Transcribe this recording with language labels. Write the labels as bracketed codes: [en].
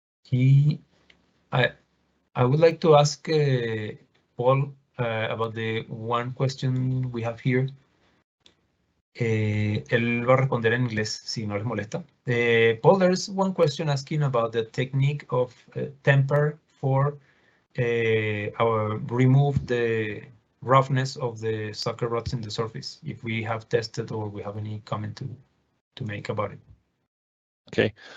[en] Y I would like to ask Paul about the one question we have here. [es] Él va a responder en inglés si no les molesta. [en] Paul, there's one question asking about the technique of temper for remove the roughness of the sucker rods in the surface, if we have tested or we have any comment to make about it. Okay.